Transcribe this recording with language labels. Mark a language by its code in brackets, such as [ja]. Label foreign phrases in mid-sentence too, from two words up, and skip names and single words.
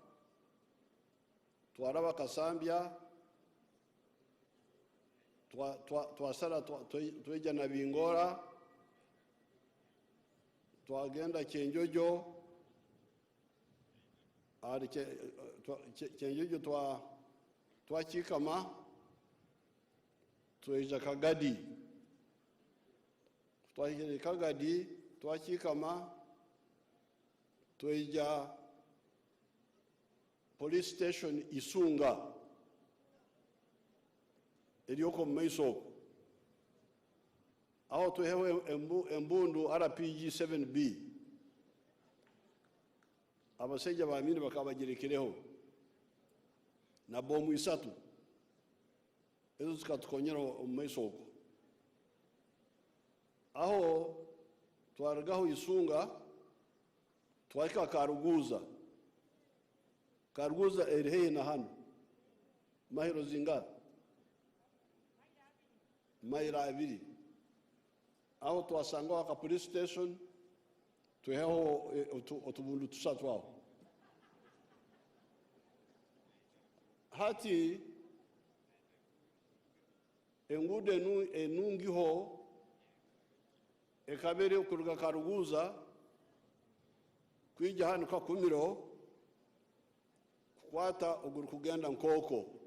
[nyo] twaraba kasambya twasara tweja na bingora twagenda Kyenjojo ari Kyenjojo twachikama tweja Kagadi twahire Kagadi twachikama tweja [en] police station [nyo] Isunga elioko maiso aho twehewe embundu RPG 7B abaseja baamini bakabagerekereho na bomu isatu ezo zikatukonyera maiso aho twaragaho Isunga twahika Karuguza erihe na hano mahiro zinga maira abiri aho twasanga waka [en] police station [nyo] tweho otubundu tusatu aho hati engude enungiho ekabere okuruga Karuguza kwija hano kakumiro kukwata oguru kugenda Nkoko